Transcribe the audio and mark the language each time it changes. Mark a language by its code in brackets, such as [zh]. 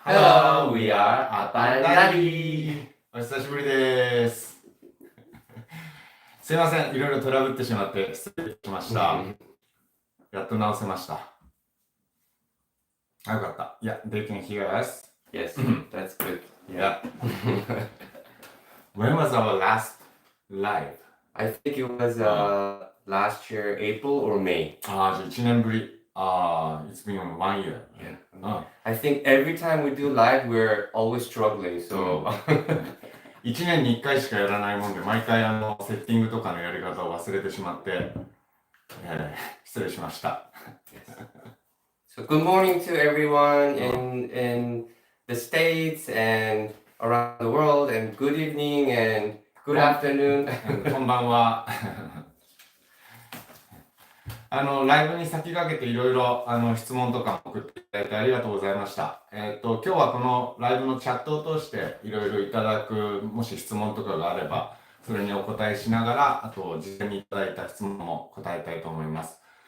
[en] Hello, we are 아빠 다리. [ja] お久しぶりです。すいません、いろいろトラブってしまって失礼しました。やっと直せました。よかった。 [en] Yeah, they can hear us. Yes, that's good. Yeah. When was our last live? I think it was last year, April or May. [ja] じゃあ1年ぶり。 [en] It's been 1 year. Yeah. I think every time we do live, we're always struggling. So [ja] 1年に1回しかやらないもんで、毎回セッティングとかのやり方を忘れてしまって、失礼しました。 [en] So good morning to everyone in the States and around the world, and good evening and good afternoon. [ja] こんばんは。ライブに先駆けていろいろ質問とかも送っていただいてありがとうございました。今日はこのライブのチャットを通していろいろいただく、もし質問とかがあれば、それにお答えしながら、あと事前にいただいた質問も答えたいと思います。